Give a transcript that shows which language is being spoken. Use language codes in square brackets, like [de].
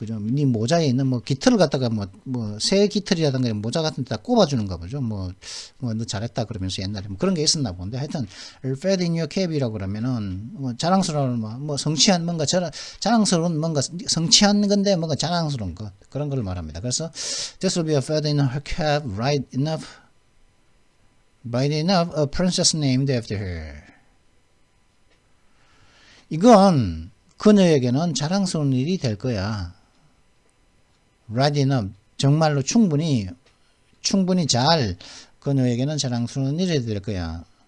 [ko] 네 모자에 있는 뭐 깃털을 갖다가 뭐 새 깃털이라든가 모자 같은 데다 꼽아주는가 보죠. 뭐 너 잘했다 그러면서 옛날에 뭐 그런 게 있었나 본데 하여튼 [en] fed in your cap [ko] 이라고 그러면은 뭐 자랑스러운 뭐 성취한 뭔가 자랑스러운 뭔가 성취한 건데 뭔가 자랑스러운 것 그런 걸 말합니다. [en] 그래서 this will be a fed in her cap right enough a princess named after her. [ko] 이건 그녀에게는 자랑스러운 일이 될 거야. [en] Right enough. [ko] 정말로 충분히 잘 그녀에게는 자랑스러운 일이 될 거야.